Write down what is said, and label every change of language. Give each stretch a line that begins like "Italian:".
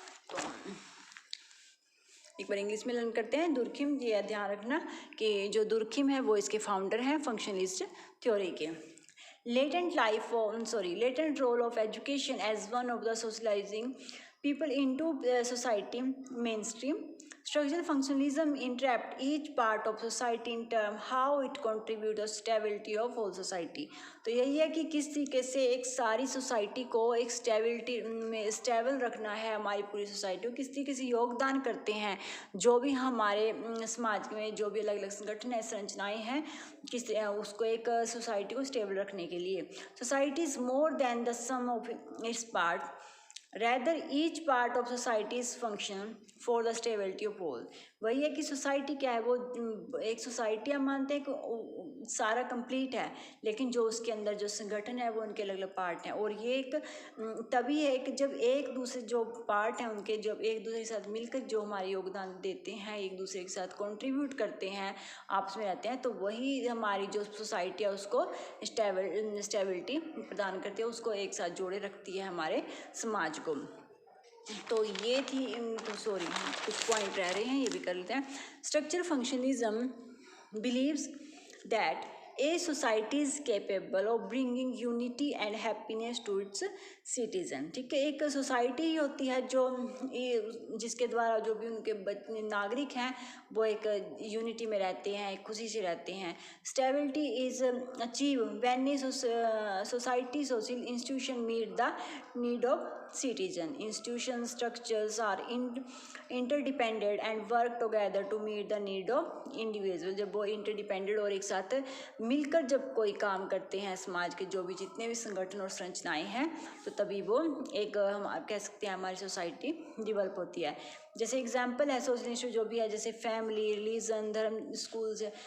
Hindi: तो एक बार इंग्लिश में लर्न करते हैं। दुर्खिम, ये ध्यान रखना कि जो दुर्खिम है वो इसके फाउंडर हैं फंक्शनलिस्ट थ्योरी के।
English: Latent role of education as one of the socialising people into society mainstream. Structural functionalism entrapped each part of society in terms how it contributes to stability of whole society.
Hindi: तो यही है कि किस तरीके से एक सारी सोसाइटी को एक स्टेबिलिटी में स्टेबल रखना है, हमारी पूरी सोसाइटी को किस तरीके से योगदान करते हैं जो भी हमारे समाज में जो भी अलग अलग संगठन है, संरचनाएं हैं, किस उसको एक सोसाइटी को स्टेबल रखने के लिए।
English: Society is more than the sum of its part, rather each part of society is function for the stability of whole.
Hindi: वही है कि सोसाइटी क्या है, वो एक सोसाइटी हम मानते हैं कि सारा कंप्लीट है, लेकिन जो उसके अंदर जो संगठन है वो उनके अलग अलग पार्ट हैं, और ये एक तभी है कि जब एक दूसरे जो पार्ट हैं उनके जब एक दूसरे के साथ मिलकर जो हमारे योगदान देते हैं, एक दूसरे के साथ कंट्रीब्यूट करते हैं, आपस में रहते हैं, तो वही हमारी जो सोसाइटी है उसको स्टेबिलिटी प्रदान करती है, उसको एक साथ जोड़े रखती है हमारे समाज को। तो ये थी, सॉरी कुछ पॉइंट रह रहे हैं, ये भी कर लेते हैं।
English: Structural functionalism believes that a society is capable of bringing unity and happiness to its citizen.
Hindi: ठीक है, एक सोसाइटी ही होती है जो जिसके द्वारा जो भी उनके नागरिक हैं वो एक यूनिटी में रहते हैं, खुशी से रहते हैं।
English: Stability is achieve when a society social institution meet the need of citizen. Institution structures are interdependent and work together to meet the need of individual.
Hindi: जब वो interdependent और एक साथ मिलकर जब कोई काम करते हैं, समाज के जो भी जितने भी संगठन और संरचनाएं हैं, तो तभी वो एक हम कह सकते हैं हमारी सोसाइटी डेवलप होती है। जैसे एग्जाम्पल है सोशल इंस्टीट्यूट जो भी है, जैसे फैमिली, रिलीजन, धर्म, स्कूल्स है।